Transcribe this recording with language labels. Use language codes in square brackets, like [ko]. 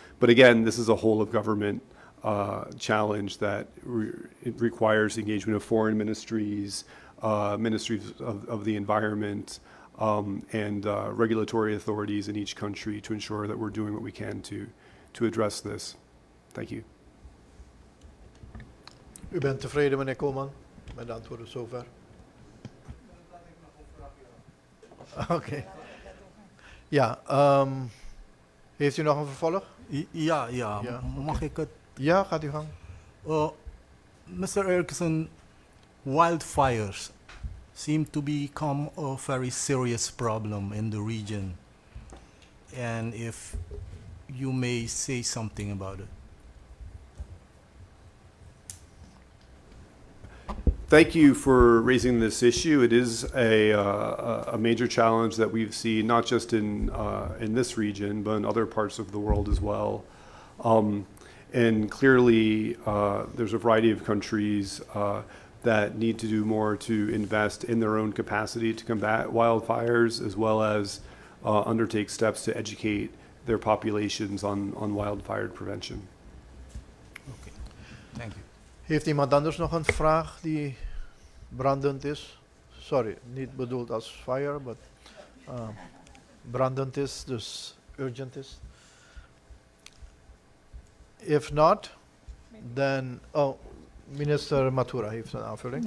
[en] But again, this is a whole of government challenge that it requires engagement of foreign ministries, ministries of the environment, and regulatory authorities in each country to ensure that we're doing what we can to address this. Thank you. [nl] U bent tevreden, meneer Koeman, met de antwoorden zover? Oké. Ja, heeft u nog een vervolg? Ja, Ja, mag ik het? Ja, gaat u gang. [en] Mr. Erikson, wildfires seem to become a very serious problem in the region. And if you may say something about it. Thank you for raising this issue. It is a major challenge that we've seen not just in this region, but in other parts of the world as well. And clearly, there's a variety of countries that need to do more to invest in their own capacity to combat wildfires, as well as undertake steps to educate their populations on wildfire prevention. Okay, thank you. [nl] Heeft iemand anders nog een vraag die brandend is? Sorry, niet bedoeld als fire, maar brandend is, dus urgent is. [en] If not, then... [nl] Oh, minister Mathoera heeft een aanvulling.